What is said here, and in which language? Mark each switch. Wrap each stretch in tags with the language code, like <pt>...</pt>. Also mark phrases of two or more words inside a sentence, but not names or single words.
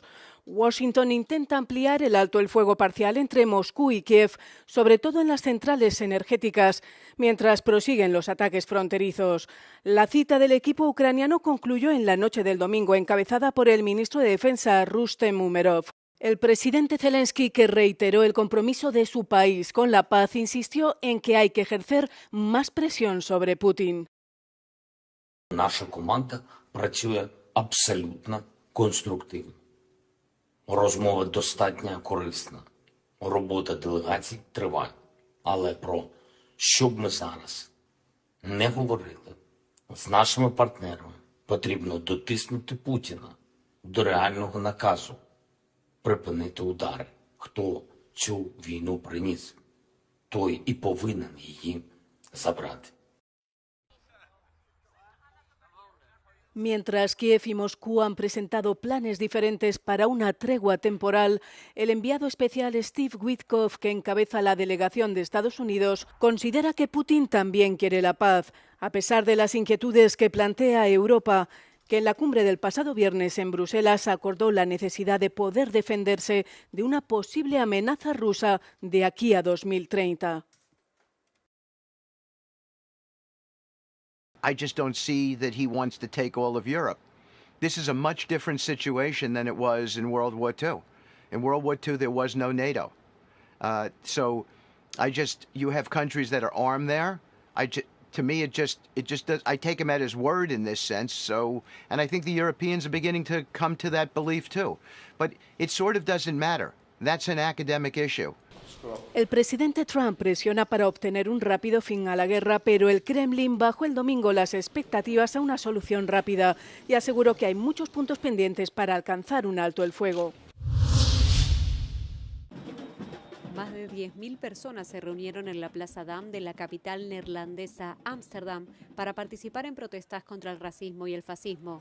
<es>Washington intenta ampliar el alto el fuego parcial entre Moscú y Kiev, sobre todo en las centrales energéticas, mientras prosiguen los ataques fronterizos. La cita del equipo ucraniano concluyó en la noche del domingo, encabezada por el ministro de Defensa, Rustem Umerov. El presidente Zelensky, que reiteró el compromiso de su país con la paz, insistió en que hay que ejercer más presión sobre Putin.</es> <uk>Наша команда працює абсолютно конструктивно. Розмова достатньо корисна. Робота делегацій триває. Але про що б ми зараз не говорили з нашими партнерами, потрібно дотиснути Путіна до реального наказу припинити удари. Хто цю війну приніс, той і повинен її забрати.</uk> <es>Mientras Kiev y Moscú han presentado planes diferentes para una tregua temporal, el enviado especial Steve Witkoff, que encabeza la delegación de Estados Unidos, considera que Putin también quiere la paz, a pesar de las inquietudes que plantea Europa, que en la cumbre del pasado viernes en Bruselas acordó la necesidad de poder defenderse de una posible amenaza rusa de aquí a 2030.</es> <en>I just don't see that he wants to take all of Europe. This is a much different situation than it was in World War II. In World War II, there was no NATO. So you have countries that are armed there. To me, it just does. I take him at his word in this sense. So, and I think the Europeans are beginning to come to that belief too. But it sort of doesn't matter. That's an academic issue.</en> <es>El presidente Trump presiona para obtener un rápido fin a la guerra, pero el Kremlin bajó el domingo las expectativas a una solución rápida y aseguró que hay muchos puntos pendientes para alcanzar un alto el fuego. Más de 10.000 personas se reunieron en la Plaza Dam de la capital neerlandesa, Ámsterdam, para participar en protestas contra el racismo y el fascismo.</es>